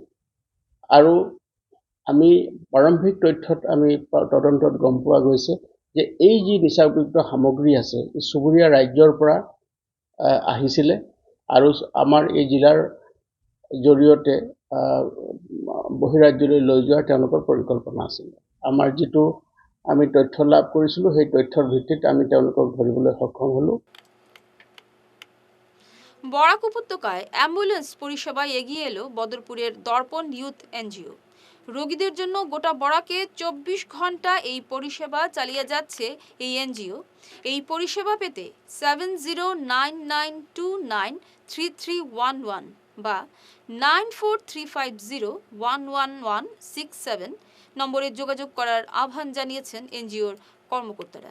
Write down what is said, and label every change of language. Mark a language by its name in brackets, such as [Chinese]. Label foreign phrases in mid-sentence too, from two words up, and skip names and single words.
[Assamese] আৰু আমি প্ৰাৰম্ভিক তথ্যত আমি তদন্তত গম পোৱা গৈছে যে এই যি নিচাযুক্ত সামগ্ৰী আছে, এই চুবুৰীয়া ৰাজ্যৰ পৰা আহিছিলে আৰু আমাৰ এই জিলাৰ জৰিয়তে বহিৰাজ্যলৈ লৈ যোৱাৰ তেওঁলোকৰ পৰিকল্পনা আছিল। আমাৰ যিটো আমি তথ্য লাভ কৰিছিলোঁ, সেই তথ্যৰ ভিত্তিত আমি তেওঁলোকক ধৰিবলৈ সক্ষম হ'লোঁ। [Bangla] বরাক উপত্যকায় অ্যাম্বুলেন্স পরিষেবায় এগিয়ে এলো বদরপুরের দর্পণ ইউথ এনজিও। রোগীদের জন্য গোটা বরাকে 24 ঘন্টা এই পরিষেবা চালিয়ে যাচ্ছে এই এনজিও। এই পরিষেবা পেতে 7099293311 বা 9435011167 নম্বরে যোগাযোগ করার আহ্বান জানিয়েছেন এনজিওর কর্মকর্তারা।